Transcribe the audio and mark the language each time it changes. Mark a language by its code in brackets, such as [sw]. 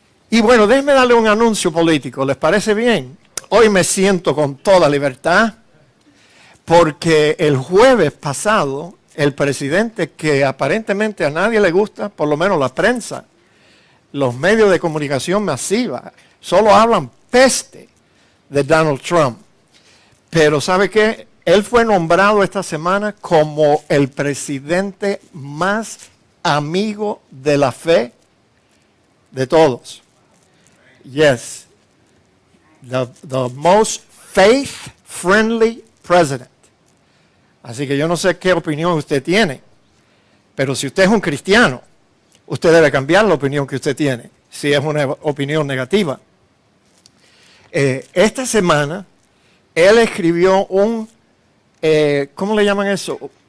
[es] Y déjenme darle un anuncio político, ¿les parece bien? Hoy me siento con toda libertad, porque el jueves pasado el presidente, que aparentemente a nadie le gusta, por lo menos la prensa, los medios de comunicación masiva, solo hablan peste de Donald Trump. Pero ¿sabe qué? Él fue nombrado esta semana como el presidente más amigo de la fe de todos. [en] Yes, the most faith-friendly president. [es] Así que yo no sé qué opinión usted tiene, pero si usted es un cristiano, usted debe cambiar la opinión que usted tiene, si es una opinión negativa. Esta semana, él escribió ¿cómo le llaman eso?